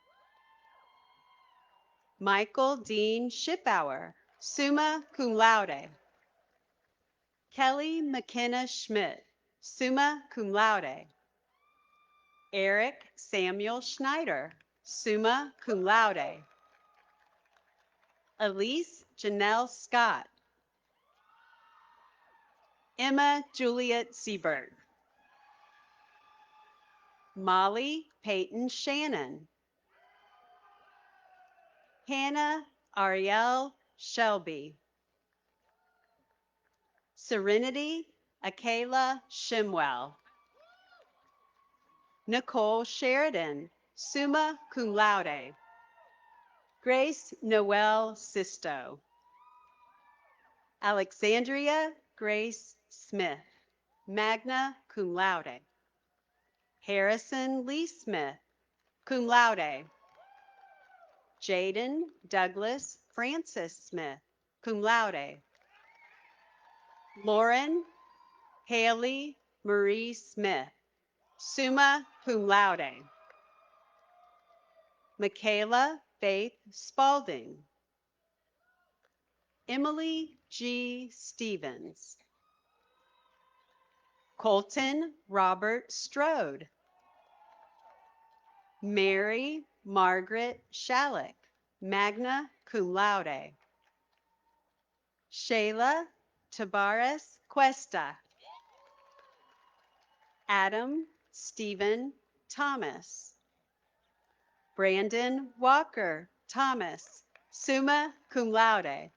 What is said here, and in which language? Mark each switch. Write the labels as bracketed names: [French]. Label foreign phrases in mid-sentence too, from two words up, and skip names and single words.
[English] Michael Dean Shipauer, [Latin] summa cum laude. [English] Kelly McKenna Schmidt, [Latin] summa cum laude. [English] Eric Samuel Schneider, [Latin] summa cum laude. [English] Elise Janelle Scott. Emma Juliet Siebert. Molly Peyton Shannon. Hannah Ariel Shelby. Serenity Akela Shimwell. Nicole Sheridan, [Latin] summa cum laude. [English] Grace Noel Sisto. Alexandria Grace Smith, [Latin] magna cum laude. [English] Harrison Lee Smith, [Latin] cum laude. [English] Jaden Douglas Francis Smith, [Latin] cum laude. [English] Lauren Haley Marie Smith, [Latin] summa cum laude. [English] Michaela Faith Spalding. Emily G. Stevens. Colton Robert Strode. Mary Margaret Shalleck, [Latin] magna cum laude. [English] Shayla Tabares Cuesta. Adam Stephen Thomas. Brandon Walker Thomas, [Latin] summa cum laude.